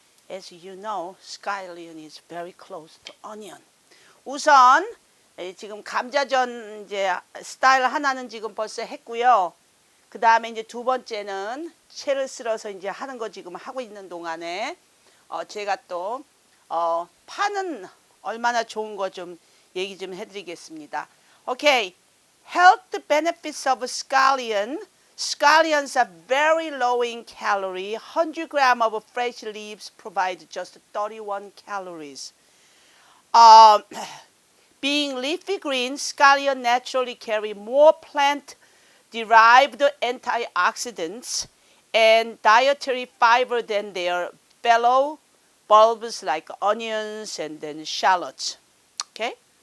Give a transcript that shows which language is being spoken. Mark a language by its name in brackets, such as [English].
[English] As you know, scallion is very close to onion. [Korean] 우선 지금 감자전 이제 스타일 하나는 지금 벌써 했고요. 그 다음에 이제 두 번째는 채를 썰어서 이제 하는 거 지금 하고 있는 동안에 제가 또 파는 얼마나 좋은 거 좀 얘기 좀 해드리겠습니다. [English] Okay, health benefits of scallion. Scallions are very low in calorie. 100 grams of fresh leaves provide just 31 calories. Being leafy green, scallions naturally carry more plant-derived antioxidants and dietary fiber than their fellow bulbs like onions and then shallots. Okay.